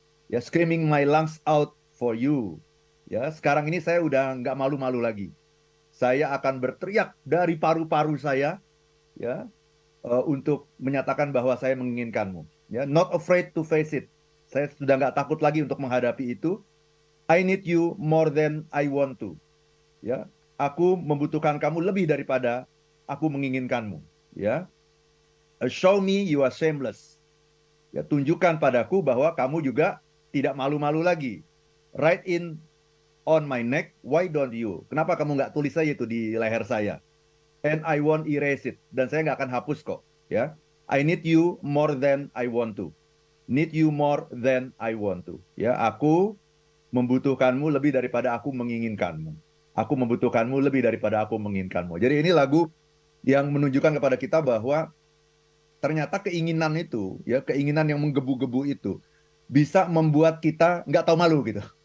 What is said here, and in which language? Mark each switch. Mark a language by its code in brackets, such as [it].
[en] Ya, screaming my lungs out for you. [id] Ya, sekarang ini saya udah nggak malu-malu lagi. Saya akan berteriak dari paru-paru saya, ya, untuk menyatakan bahwa saya menginginkanmu. Ya, [en] not afraid to face it. [id] Saya sudah nggak takut lagi untuk menghadapi itu. [en] I need you more than I want to. [id] Ya, aku membutuhkan kamu lebih daripada aku menginginkanmu. [en] Ya, show me you are shameless. [id] Ya, tunjukkan padaku bahwa kamu juga tidak malu-malu lagi. [en] Write in on my neck, why don't you? [id] Kenapa kamu nggak tulis saja itu di leher saya? [en] And I won't erase it. [id] Dan saya nggak akan hapus kok. [en] Ya, I need you more than I want to. Need you more than I want to. [id] Ya, aku membutuhkanmu lebih daripada aku menginginkanmu. Aku membutuhkanmu lebih daripada aku menginginkanmu. Jadi ini lagu yang menunjukkan kepada kita bahwa ternyata keinginan itu, ya keinginan yang menggebu-gebu itu bisa membuat kita nggak tahu malu gitu.